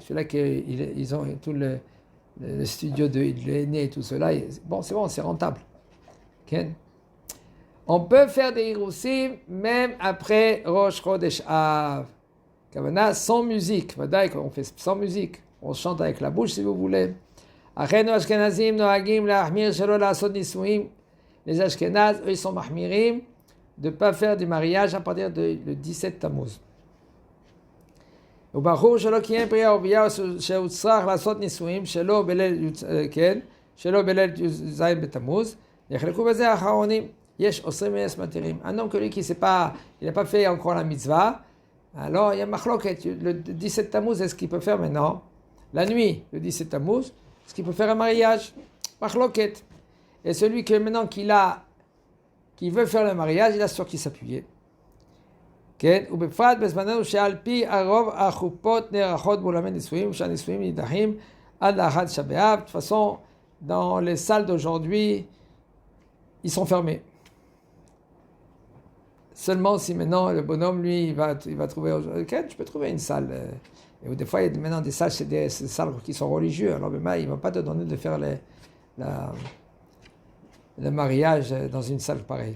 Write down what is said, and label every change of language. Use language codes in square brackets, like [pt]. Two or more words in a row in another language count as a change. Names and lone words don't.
[fr] Ceux-là ils ont tout le studio de l'aîné et tout cela. Bon, c'est rentable. Okay? On peut faire des hiroussim même après Rosh Chodesh Av. Kavana, sans musique. On fait sans musique. On chante avec la bouche si vous voulez. [he] אחינו אשכנזים נוהגים להחמיר שלא לעשות נישואים. [fr] Les Ashkenaz, eux, ils sont mahmirim de ne pas faire du mariage à partir du 17 Tammuz. [he] וברור שלא קיים פרי ערבייה שהוא צריך לעשות נישואים שלא בליל י"ז בתמוז, יחלקו בזה האחרונים. יש אוסרים ויש מתירים. [fr] Un homme que lui qui il n'a pas fait encore la mitzvah, alors il y a machloket, le 17 Tammuz, est-ce qu'il peut faire maintenant, la nuit, le 17 Tammuz, est-ce qu'il peut faire un mariage? Machloket. Et celui que maintenant qui veut faire le mariage, il a sur qui s'appuyer. [he] כן, ובפרט בזמננו שעל פי הרוב החופות נערכות באולמי נישואים, שהנישואים נדחים עד לאחד תשעה באב. [fr] De toute façon, dans les salles d'aujourd'hui, ils sont fermés. Seulement si maintenant le bonhomme, lui, il va trouver... Okay, tu peux trouver une salle. Et des fois, il y a maintenant des salles, c'est des salles qui sont religieuses. Alors, il ne va pas te donner de faire le mariage dans une salle pareille.